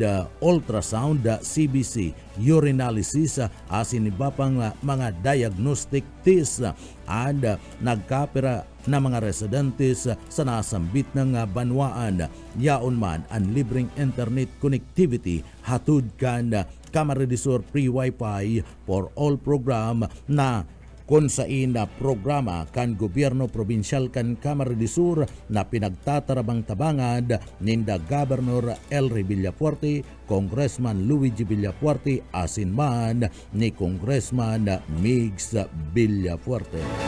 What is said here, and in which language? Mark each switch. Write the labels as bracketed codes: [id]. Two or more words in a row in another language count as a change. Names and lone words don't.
[bik] ultrasound CBC urinalysis asin iba pang mga [en] diagnostic test [bik] and nagkapira na mga residentes sa nasambit ng banwaan yaon man ang libreng [en] internet connectivity [bik] hatud kan Kamara de Sur [en] free wifi for all program [bik] na kung sa ina programa kan gobyerno probinsyal kan Kamara de Sur na pinagtatarabang tabangad ninda Gobernador Elry Villapuerte, Congressman Luigi Villapuerte asin man ni Congressman Migs Villapuerte.